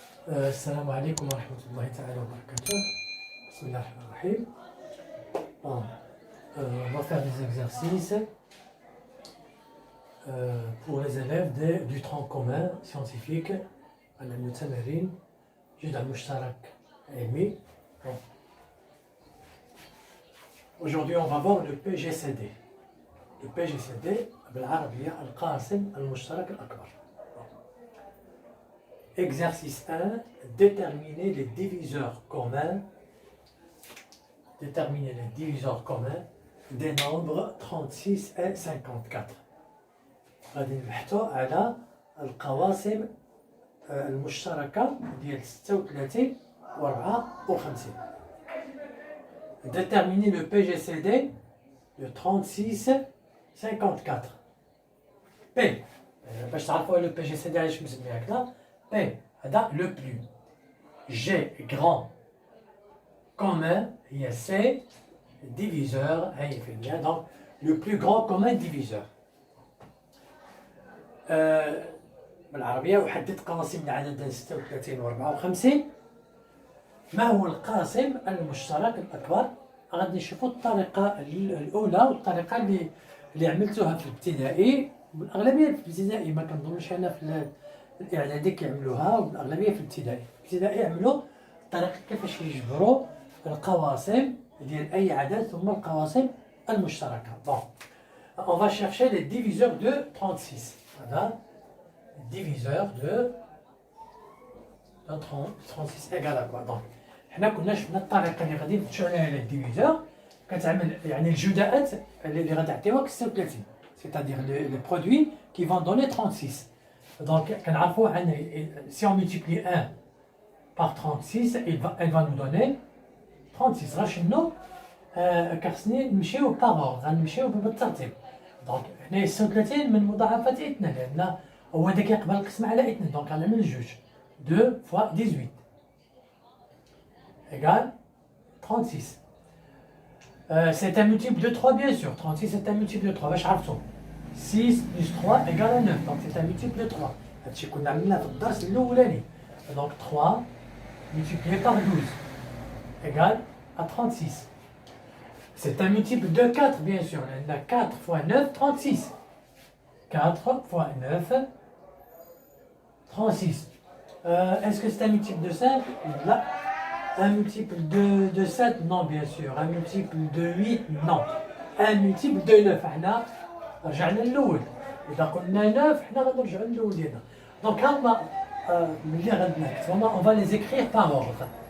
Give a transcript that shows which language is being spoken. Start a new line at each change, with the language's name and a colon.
Arabic: السلام عليكم ورحمة الله تعالى وبركاته. بسم الله الرحمن الرحيم.
French: On va faire des exercices pour les élèves du tronc commun scientifique
Arabic: على التمارين جدع مشترك علمي.
French: Aujourd'hui on va voir le PGCD. Le PGCD
Arabic: بالعربية القاسم المشترك الأكبر.
French: Exercice 1, déterminer les diviseurs communs. Déterminer les diviseurs communs des nombres 36 et 54.
Arabic: غادي نبحثوا على القواسم المشتركة ديال 36 و 54.
French: Déterminer le PGCD de 36 54. P.
Arabic: باش تعرفوا
French: le PGCD
Arabic: علاش مسميه هكذا.
French: P, le plus. G, grand. Commun, il y a C, diviseur, donc le plus grand commun diviseur.
Arabic: بالعربية وحدد قواسم العدد 36 و 54. ما هو القاسم المشترك الأكبر؟ غادي نشوفوا الطريقة الأولى والطريقة اللي عملتوها في الابتدائي. الأغلبية في الابتدائي ما كنظنش أنا في الإعدادي كيعملوها، والأغلبية في الابتدائي. يعملوا الطريقة كيفاش يجبروا القواسم ديال أي عدد ثم القواسم المشتركة.
French: Bon, on va chercher les diviseurs de 36. Voilà, diviseur de 36 égale à quoi? Donc,
Arabic: حنا كنا شفنا الطريقة اللي غادي نمشيو عليها للديفيزور كتعمل يعني الجداءات اللي غادي تعطيوك 36.
French: C'est-à-dire les produits qui vont donner 36. Donc, si on multiplie 1 par 36, elle va nous donner 36.
Arabic: راشنو كخصني نمشيو باغور، غنمشيو بالترتيب. دونك هنا 36 من مضاعفات 2 لأن هو هذا كيقبل القسمة على 2، دونك غنعمل جوج.
French: 2 fois 18 égale 36. C'est un multiple de 3 bien sûr. 36 c'est un multiple de 3.
Arabic: باش عرفتو
French: 6 plus 3 égale à 9, donc c'est un multiple de 3.
Arabic: هادشي كنا عملناه في الدرس الأولاني.
French: Donc 3 multiplié par 12 égale à 36. C'est un multiple de 4 bien sûr. On a 4 fois 9, 36. 4 fois 9, 36. Est-ce que c'est un multiple de 5? Là. Un multiple de 7? Non bien sûr. Un multiple de 8? Non. Un multiple de 9.
Arabic: رجعنا للأول. إذا قلنا 9 حنا غنرجعوا للأول ديالنا. دونك هما ملي غنكتبو
French: on va les écrire par ordre.